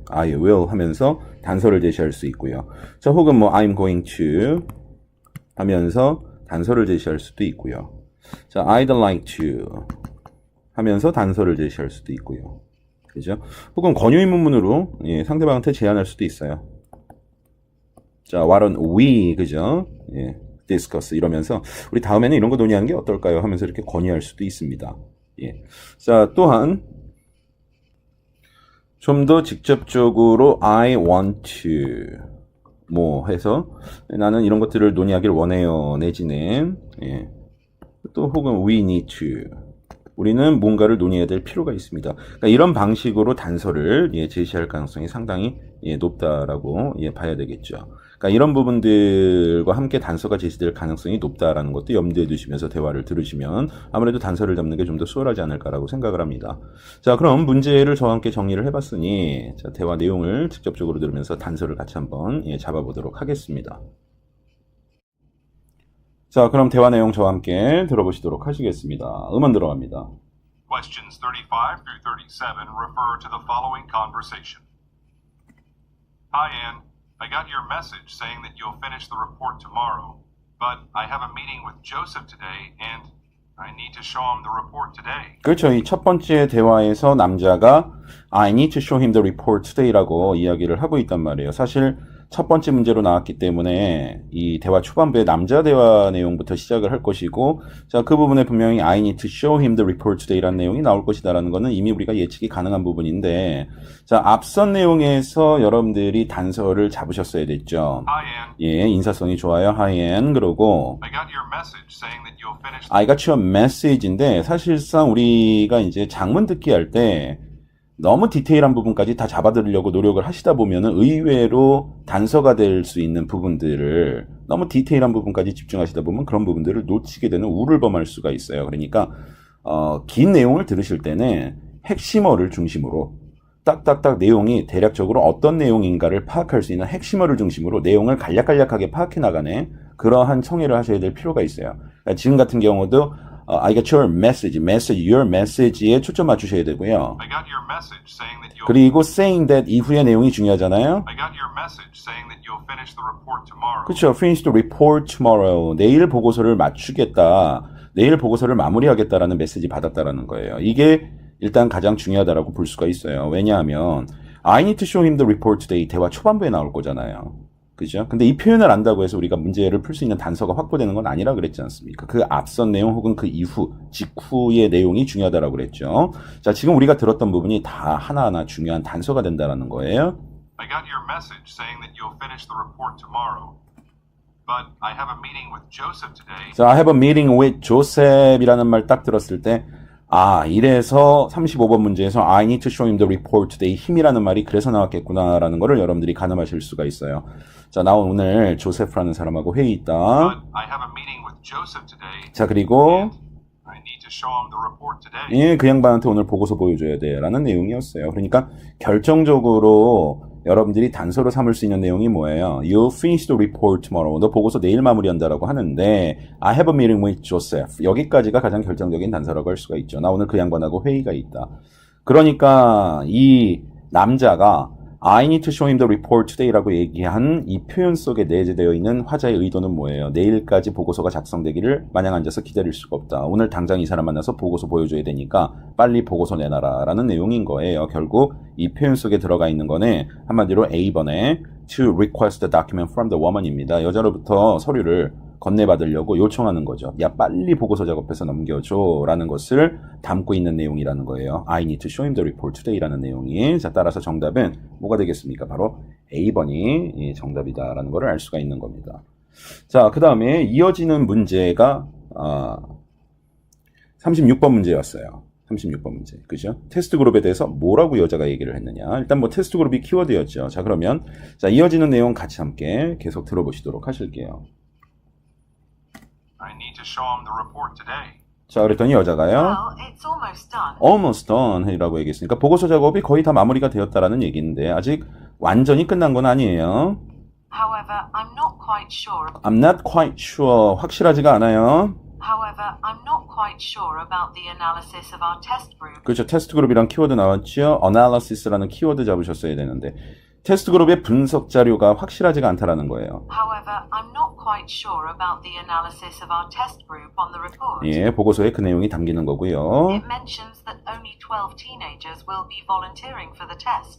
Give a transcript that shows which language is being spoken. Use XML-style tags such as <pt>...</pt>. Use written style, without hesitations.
<en>I will</en> <ko>하면서 단서를 제시할 수 있고요. 자, 혹은 뭐</ko> <en>I'm going to</en> <ko>하면서 단서를 제시할 수도 있고요. 자,</ko> <en>I'd like to</en> <ko>하면서 단서를 제시할 수도 있고요. 그죠? 혹은 권유의문문으로 상대방한테 제안할 수도 있어요.</ko> <en>자, why don't we, 그죠?</en> <ko>discuss 이러면서 우리 다음에는 이런 거 논의하는 게 어떨까요? 하면서 이렇게 권유할 수도 있습니다. 자, 또한 좀 더 직접적으로</ko> <en>I want to</en> <ko>뭐 해서 나는 이런 것들을 논의하길 원해요, 내지는 또 혹은</ko> <en>we need to,</en> <ko>우리는 뭔가를 논의해야 될 필요가 있습니다. 그러니까 이런 방식으로 단서를 제시할 가능성이 상당히 높다라고 봐야 되겠죠. 그러니까 이런 부분들과 함께 단서가 제시될 가능성이 높다라는 것도 염두에 두시면서 대화를 들으시면 아무래도 단서를 잡는 게 좀 더 수월하지 않을까라고 생각을 합니다. 자, 그럼 문제를 저와 함께 정리를 해봤으니 자, 대화 내용을 직접적으로 들으면서 단서를 같이 한번 잡아보도록 하겠습니다. 자, 그럼 대화 내용 저와 함께 들어보시도록 하시겠습니다. 음원 들어갑니다.</ko> <en>Questions 35 through 37 refer to the following conversation. Hi, Ann. I got your message saying that you'll finish the report tomorrow, but I have a meeting with Joseph today and I need to show him the report today.</en> <ko>그렇죠. 이 첫 번째 대화에서 남자가</ko> <en>I need to show him the report today</en> <ko>라고 이야기를 하고 있단 말이에요. 사실 첫 번째 문제로 나왔기 때문에 이 대화 초반부에 남자 대화 내용부터 시작을 할 것이고, 자, 그 부분에 분명히</ko> <en>I need to show him the report today</en> <ko>라는 내용이 나올 것이다라는 거는 이미 우리가 예측이 가능한 부분인데, 자, 앞선 내용에서 여러분들이 단서를 잡으셨어야 됐죠.</ko> <en>Hi, Ann.</en> <ko>인사성이 좋아요.</ko> <en>Hi, Ann.</en> <ko>그러고</ko> <en>I got your message saying that you'll finish. I got your message</en> <ko>인데 사실상 우리가 이제 장문 듣기 할 때 너무 디테일한 부분까지 다 잡아들으려고 노력을 하시다 보면은 의외로 단서가 될 수 있는 부분들을 너무 디테일한 부분까지 집중하시다 보면 그런 부분들을 놓치게 되는 우를 범할 수가 있어요. 그러니까 긴 내용을 들으실 때는 핵심어를 중심으로 딱딱딱 내용이 대략적으로 어떤 내용인가를 파악할 수 있는 핵심어를 중심으로 내용을 간략간략하게 파악해 나가는 그러한 청해를 하셔야 될 필요가 있어요. 그러니까 지금 같은 경우도</ko> <en>I got your your message에</en> <ko>초점 맞추셔야 되고요.</ko> <en>I got your message saying that you'll</en> <ko>그리고</ko> <en>saying that</en> <ko>이후의 내용이 중요하잖아요.</ko> <en>I got your message saying that you'll finish the report tomorrow.</en> <ko>그렇죠.</ko> <en>finish the report tomorrow.</en> <ko>내일 보고서를 맞추겠다. 내일 보고서를 마무리하겠다라는 메시지 받았다라는 거예요. 이게 일단 가장 중요하다라고 볼 수가 있어요. 왜냐하면</ko> <en>I need to show him the report today.</en> <ko>대화 초반부에 나올 거잖아요. 그죠? 근데 이 표현을 안다고 해서 우리가 문제를 풀 수 있는 단서가 확보되는 건 아니라 그랬지 않습니까? 그 앞선 내용 혹은 그 이후, 직후의 내용이 중요하다라고 그랬죠. 자, 지금 우리가 들었던 부분이 다 하나하나 중요한 단서가 된다라는 거예요.</ko> <en>I got your message saying that you'll finish the report tomorrow. But I have a meeting with Joseph today.</en> <ko>자,</ko> <en>I have a meeting with Joseph</en> <ko>이라는 말 딱 들었을 때 이래서 35번 문제에서</ko> <en>I need to show him the report today</en> <ko>힘이라는 말이 그래서 나왔겠구나라는 거를 여러분들이 가늠하실 수가 있어요. 자, 나 오늘 조세프라는 사람하고 회의 있다.</ko> <en>But I have a meeting with Joseph today.</en> <ko>자, 그리고</ko> <en>I need to show him the report today.</en> <ko>예, 그 양반한테 오늘 보고서 보여줘야 돼 라는 내용이었어요. 그러니까 결정적으로 여러분들이 단서로 삼을 수 있는 내용이 뭐예요?</ko> <en>You'll finish the report tomorrow.</en> <ko>너 보고서 내일 마무리한다라고 하는데</ko> <en>I have a meeting with Joseph.</en> <ko>여기까지가 가장 결정적인 단서라고 할 수가 있죠. 나 오늘 그 양반하고 회의가 있다. 그러니까 이 남자가</ko> <en>I need to show him the report today</en> <ko>라고 얘기한 이 표현 속에 내재되어 있는 화자의 의도는 뭐예요? 내일까지 보고서가 작성되기를 마냥 앉아서 기다릴 수가 없다. 오늘 당장 이 사람 만나서 보고서 보여줘야 되니까 빨리 보고서 내놔라 라는 내용인 거예요. 결국 이 표현 속에 들어가 있는 거는 한마디로 A번에</ko> <en>to request the document from the woman</en> <ko>입니다. 여자로부터 서류를 건네받으려고 요청하는 거죠. 야, 빨리 보고서 작업해서 넘겨줘 라는 것을 담고 있는 내용이라는 거예요.</ko> <en>I need to show him the report today</en> <ko>라는 내용이. 자, 따라서 정답은 뭐가 되겠습니까? 바로 A번이 정답이다라는 것을 알 수가 있는 겁니다. 자, 그 다음에 이어지는 문제가 36번 문제였어요. 36번 문제. 그죠? 테스트 그룹에 대해서 뭐라고 여자가 얘기를 했느냐. 일단 뭐 테스트 그룹이 키워드였죠. 자, 그러면 자, 이어지는 내용 같이 함께 계속 들어보시도록 하실게요. I need to show him the report today. 자, 그랬더니 여자가요.</ko> <en>Well, it's almost done. Almost done</en> <ko>이라고 얘기했으니까 보고서 작업이 거의 다 마무리가 되었다라는 얘기인데 아직 완전히 끝난 건 아니에요.</ko> <en>However, I'm not quite sure. I'm not quite sure.</en> <ko>확실하지가 않아요.</ko> <en>However, I'm not quite sure about the analysis of our test group.</en> <ko>그렇죠. 테스트 그룹이랑 키워드 나왔죠. analysis라는 키워드 잡으셨어야 되는데 테스트 그룹의 분석 자료가 확실하지가 않다라는 거예요.</ko> <en>However, I'm not quite sure about the analysis of our test group on the report.</en> <ko>예, 보고서에 그 내용이 담기는 거고요.</ko> <en>It mentions that only 12 teenagers will be volunteering for the test.</en>